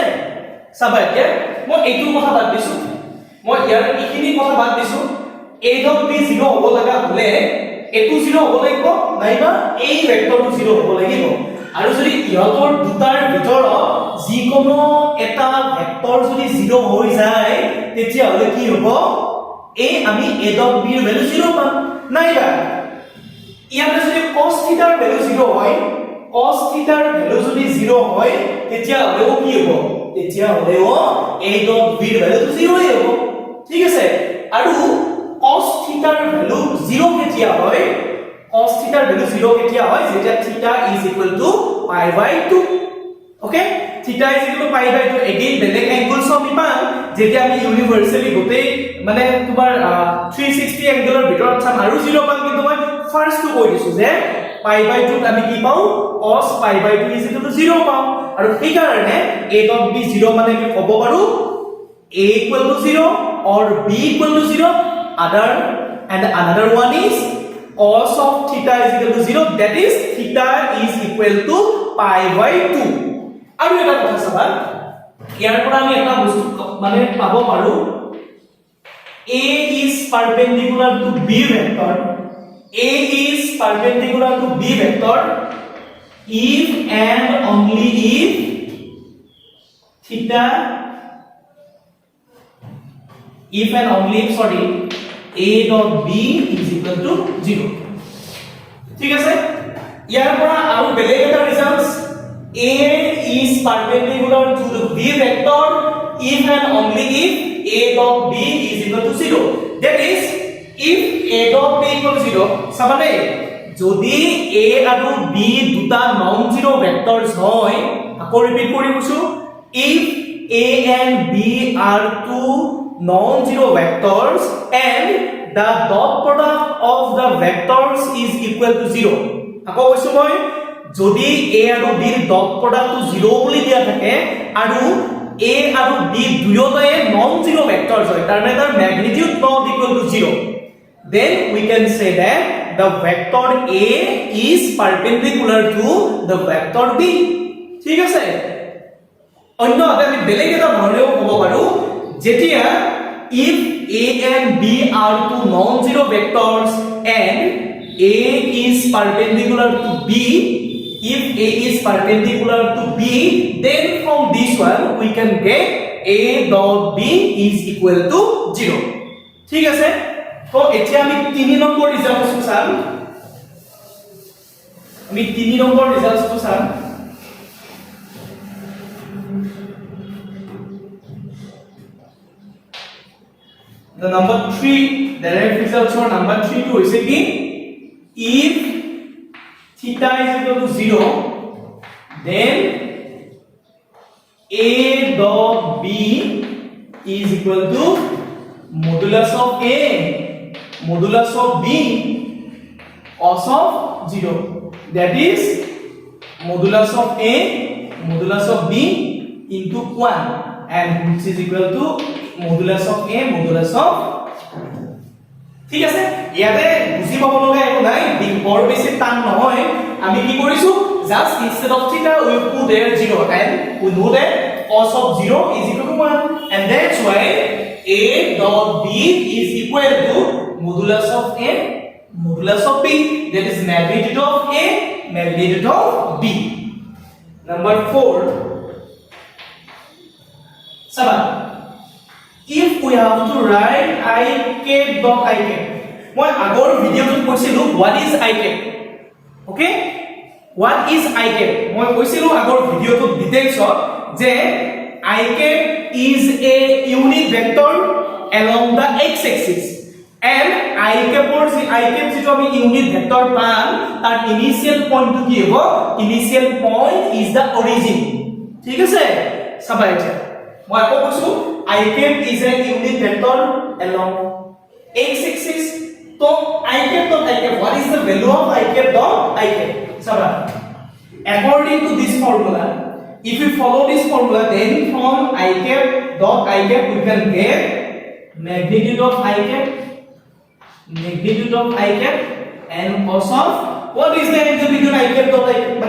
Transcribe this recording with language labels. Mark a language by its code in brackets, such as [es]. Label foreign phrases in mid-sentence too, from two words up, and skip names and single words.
[as] চাবা এতিয়া মই এইটো কথা বাদ দিছো, মই ইয়াৰ এইখিনি কথা বাদ দিছো, [en] a dot b [as] 0 হ'ব লগা হলে এইটো 0 হ'ব লাগিব, নাইবা এই ভেক্টৰটো 0 হ'ব লাগিব। আৰু যদি ইহতৰ দুটাৰ ভিতৰত যিকোনো এটা ভেক্টৰ যদি 0 হৈ যায়, তেতিয়া হলে কি হ'ব? আমি [en] a dot b [as] ৰ ভ্যালু 0 পাম, নাইবা ইয়াতে যদি cos θ ৰ ভ্যালু 0 হয়, cos θ ৰ ভ্যালু যদি 0 হয়, তেতিয়া হলেও কি হ'ব? তেতিয়া হলেও [en] a dot b [as] ৰ ভ্যালুটো 0 ই হ'ব, ঠিক আছে? আৰু cos θ ৰ ভ্যালু 0 কেতিয়া হয়? cos θ ৰ ভ্যালু 0 কেতিয়া হয়? যেতিয়া [en] θ is equal to pi by 2. Okay, θ is equal to pi by 2. [as] again বেলেগ এংগলছ আমি পাম যেতিয়া আমি ইউনিভাৰ্সালি গোটেই মানে তোমাৰ 360 এংগলৰ ভিতৰত চাম আৰু 0 পাম, কিন্তু মই ফাৰ্স্ট টো কৈ দিছো যে [en] pi by 2 [as] আমি কি পাও? [en] cos pi by 2 is equal to 0 [as] পাও, আৰু এই কাৰণে [en] a dot b [as] 0 মানে কি হ'ব পাৰো? [en] a equal to 0 or b equal to 0. Another one is cos of theta is equal to 0, that is theta is equal to pi by 2. [as] আৰু এটা কথা চাবা, ইয়াৰ পৰা আমি এটা বস্তু মানে পাব পাৰো, [en] a is perpendicular to b vector, a is perpendicular to b vector if and only if theta, if and only if, sorry, a dot b is equal to 0. [as] ঠিক আছে? ইয়াৰ পৰা আৰু বেলেগ এটা ৰিজাল্টস, [en] a is perpendicular to the b vector if and only if a dot b is equal to 0. That is, if a dot b equal to 0, [as] সাবানে যদি a আৰু b দুটা [en] non zero vectors [as] হয়, আকৌ ৰিপিট কৰি কৈছো, [en] if a and b are two non-zero vectors and the dot product of the vectors is equal to 0 [as] আকৌ কৈছো মই যদি a আৰু b ৰ [en] dot product [as] টো 0 বুলি দিয়া থাকে আৰু a আৰু b দুয়োটাই [en] non zero vectors [as] হয় তাৰ মানে তাৰ ম্যাগনিটিউড [en] not equal to 0 then we can say that the vector a is perpendicular to the vector b [as] ঠিক আছে অন্যভাৱে আমি বেলেগ এটা ধৰণেও ক'ব পাৰো যেতিয়া [en] if a and b are two non-zero vectors and a is perpendicular to b if a is perpendicular to b then from this one we can get a dot b is equal to 0 [as] ঠিক আছে তো এতিয়া আমি 3 নম্বৰ ৰিজাল্টটো চাম আমি 3 নম্বৰ ৰিজাল্টটো চাম [en] the number 3 the right results for number 3 [as] তো হৈছে কি [en] if theta is equal to 0 then a dot b is equal to modulus of a modulus of b cos of 0 that is modulus of a modulus of b into 1 and which is equal to modulus of a modulus of [as] ঠিক আছে ইয়াতে বুজি পাব লগা একো নাই বৰ বেছি টান নহয় আমি কি কৰিছো [en] just instead of theta we put there 0 and we know that cos of 0 is equal to 1 and that's why a dot b is equal to modulus of a modulus of b that is magnitude of a magnitude of b number 4 7 if we have to write I cap dot I cap [as] মই আগৰ ভিডিওত কৈছিলো [en] what is I cap okay what is I cap [as] মই কৈছিলো আগৰ ভিডিওত ডিটেইলছত যে [en] I cap is a unit vector along the x axis and I cap or I cap [as] যেটো আমি [en] unit vector [as] পাম তাৰ [en] initial point [as] টো কি হ'ব [en] initial point is the origin [as] ঠিক আছে চাবা এটা মই আকৌ কৈছো [en] I cap is a unit vector along x axis. So I cap dot I cap. What is the value of I cap dot I cap? Sabra. According to this formula, if we follow this formula, then from I cap dot I cap we can get magnitude of I cap, and cos of what is the angle between I cap dot I cap?